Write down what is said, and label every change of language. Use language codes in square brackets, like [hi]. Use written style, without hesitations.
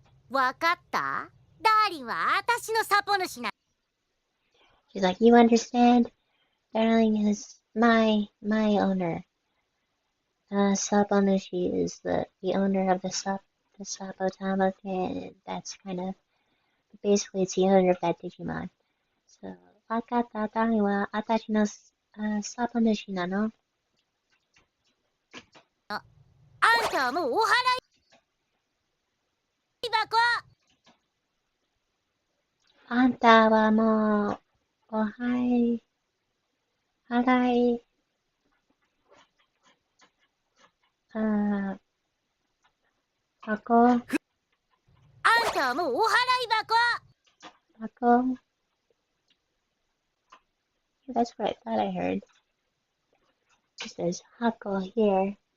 [ja] わかったダーリンは私のサポ主な [en] She's like, you understand? Darling is my owner. Sabonushi is the owner of the Sapotama, and that's kind of basically it's the owner of that Digimon. [ja] So, wakata, darling wa atashi no Sabonushi nano? あんたはもうお払い箱 Anta wa mo ohai harai hako あんたはもうお払い箱 hako. [en] That's what I thought I heard. It says hako here.